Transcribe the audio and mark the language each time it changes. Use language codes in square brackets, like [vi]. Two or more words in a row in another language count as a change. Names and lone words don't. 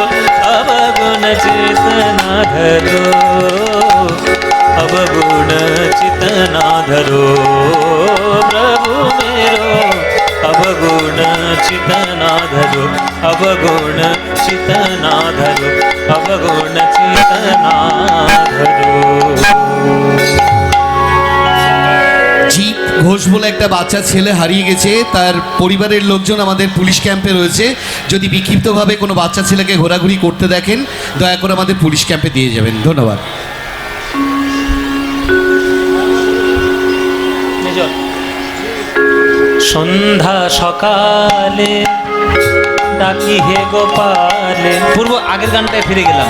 [bra] अब गुण चित ना धरो, अब गुण चित ना धरो प्रभु मेरो, अब गुण चित ना धरो, अब गुण चित ना धरो, अब गुण चित ना धरो। [bn] জিৎ ঘোষ বলে একটা বাচ্চা ছেলে হারিয়ে গেছে, তার পরিবারের লোকজন আমাদের পুলিশ ক্যাম্পে রয়েছে। যদি বিক্ষিপ্তভাবে কোনো বাচ্চা ছেলেকে ঘোরাঘুরি করতে দেখেন, দয়া করে আমাদের পুলিশ ক্যাম্পে দিয়ে যাবেন। ধন্যবাদ। সন্ধ্যা সকালে ডাকি হে গোপালে, পূর্ব আগের গানটায় ফিরে গেলাম।